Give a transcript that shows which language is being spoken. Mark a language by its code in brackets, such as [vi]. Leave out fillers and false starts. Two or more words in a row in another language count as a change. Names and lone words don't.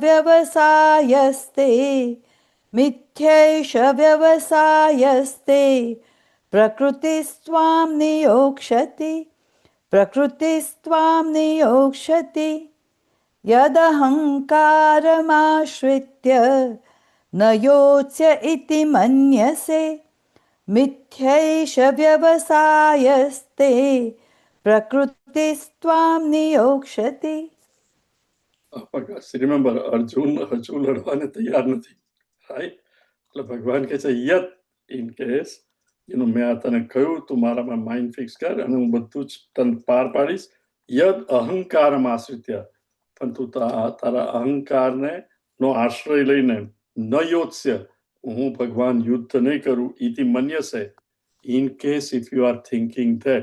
[sa] व्यवसायस्ते प्रकृतिस्त्वां नियोक्ष्यति यदहङ्कारमाश्रित्य न योत्स्य इति मन्यसे मिथ्यैष व्यवसायस्ते प्रकृतिस्त्वां नियोक्ष्यति. [gu] રિમેમ્બર, અર્જુન હજુ લડવાને તૈયાર નથી, રાઈટ? એટલે ભગવાન કહે છે યત, [en] in case [gu] મેં આ તને કહ્યું તું મારામાં [en] mind fix [gu] કર અને હું બધું જ તને પાર પાડીશ. [sa] यद् अहंकारम् आश्रित्य, [gu] પણ તું તારા અહંકારને નો આશ્રય લઈને [sa] न योत्स्य, [gu] હું ભગવાન યુદ્ધ નહીં કરું, [sa] इति मन्यसे, [en] in case if you are thinking that.